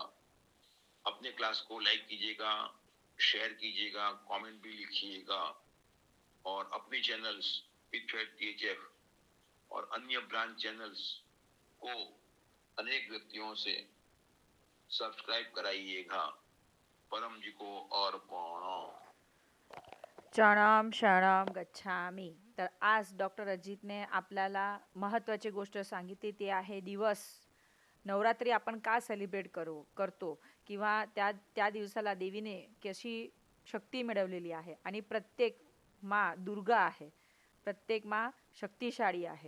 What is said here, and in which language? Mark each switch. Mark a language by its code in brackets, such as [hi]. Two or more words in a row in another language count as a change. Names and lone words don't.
[hi] अपने क्लास को लाइक कीजिएगा, शेयर कीजिएगा, कमेंट भी लिखिएगा और अपने चैनल्स THF और अन्य [en] branch channels [hi] को अनेक व्यक्तियों से सब्सक्राइब कराइएगा। परम जी को अर्पण। [pi] चरणाम शरणम गच्छामी। [mr] तर आज डॉक्टर अजितने आपल्याला महत्त्वाची गोष्ट सांगितली, ती आहे दिवस नवरात्री आपण का सेलिब्रेट करतो किंवा त्या दिवसाला देवीने कशी शक्ती मिळवलेली आहे आणि प्रत्येक माँ दुर्गा आहे, प्रत्येक माँ शक्तिशाली आहे।